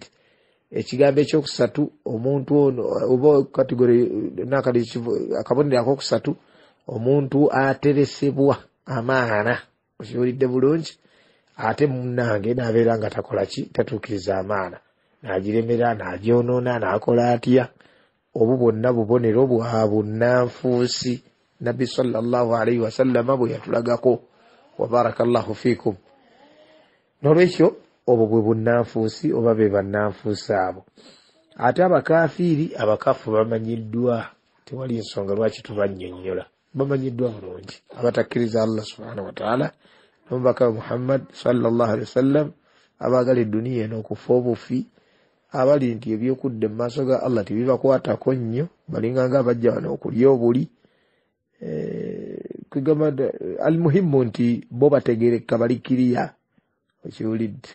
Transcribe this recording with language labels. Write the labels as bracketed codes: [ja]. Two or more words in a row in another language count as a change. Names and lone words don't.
[lg] Ekigambo ekyokusatu omuntu ono oba kategori akabonero akokusatu omuntu ateresebwa amaana. Okiwulidde bulungi. Ate munnange n'abeera nga takola ki, tatuukiriza amaana, n'agiremera n'agyonoona n'akola atya. Obwo bwonna bubonero bwa bunnanfuusi Nabbi [ar] صلى الله عليه وسلم [lg] bwe yatulagako. [ar] وبارك الله فيكم. [lg] N'olwekyo obwo bwe bunnanfuusi oba be bannanfuusi abo. Ate abakafu bamanyiddwa, tewali ensonga lwaki tubannyonnyola, bamanyiddwa bulungi. Abatakkiriza Allah [ar] سبحانه وتعالى [lg] n'omubaka Muhammad [ar] صلى الله عليه وسلم, [lg] abaagala edduniya eno okufa obufi, abali nti ebyokudda mu maaso ga Allah tebibakwatako nnyo, balinganga abajja wano okulya obuli. Kugamba almuhimu nti bo bategereka balikiriya. Okiwulidde.